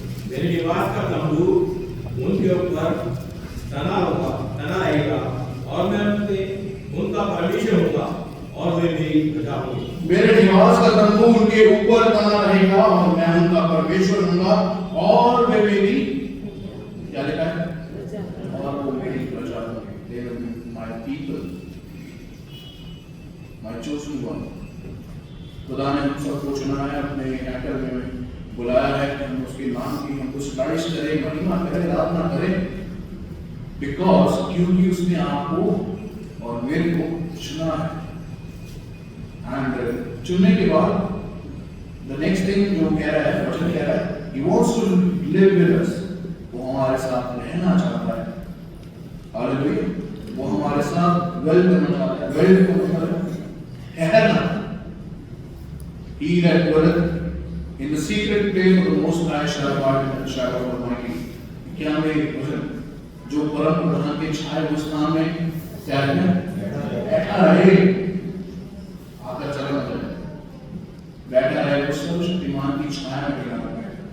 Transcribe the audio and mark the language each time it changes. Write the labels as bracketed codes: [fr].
[hi] मेरे निवास का तंबू उनके ऊपर तना रहेगा और मैं उनका परमेश्वर होगा और वे मेरी प्रजा होंगे। मेरे निवास का तंबू उनके ऊपर तना रहेगा और मैं उनका परमेश्वर होऊंगा और वे मेरी क्या लिखा है, और वो मेरी प्रजा होंगे। [en] They will be my people, my chosen one। [hi] खुदा ने हम सबको चुना है, अपने हैकर में बुलाया है कि हम उसके नाम की हम कुछ लाइश करें, महिमा करें, आराधना करें। बिकॉज क्योंकि उसने आपको और मेरे को चुना है। एंड चुनने के बाद द नेक्स्ट थिंग जो कह रहा है, वचन कह रहा है, [en] he wants to live with us। [hi] वो हमारे साथ रहना चाहता है। हालेलुया। वो हमारे साथ वेल करना चाहता है। वेल को मतलब ठहरना। [en] He that dwelleth in the secret place of the Most High shall abide in the shadow of the Almighty। [hi] क्या मेरे वचन जो परम प्रधान के छाए हुए स्थान में क्या है, बैठा रहे, आकर चला जाए, बैठा रहे, उस सर्वशक्तिमान की छाया में बना रहे।